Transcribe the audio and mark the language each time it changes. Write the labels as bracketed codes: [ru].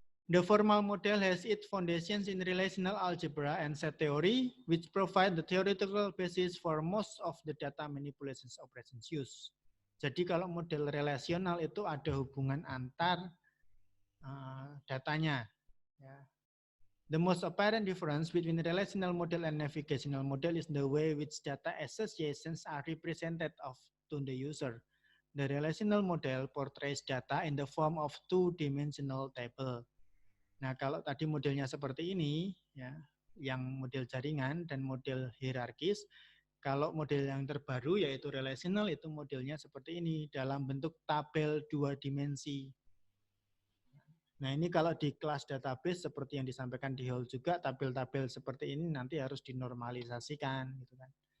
[en] The formal model has its foundations in relational algebra and set theory, which provide the theoretical basis for most of the data manipulations operations used. [id] Jadi kalau model relasional itu ada hubungan antar datanya. Ya. [en] The most apparent difference between relational model and navigational model is the way which data associations are represented to the user. The relational model portrays data in the form of two-dimensional table. [id] Nah, kalau tadi modelnya seperti ini, ya, yang model jaringan dan model hierarkis, kalau model yang terbaru yaitu relational itu modelnya seperti ini dalam bentuk tabel dua dimensi. Nah, ini kalau di kelas database seperti yang disampaikan di hall juga, tabel-tabel seperti ini nanti harus dinormalisasikan, gitu kan.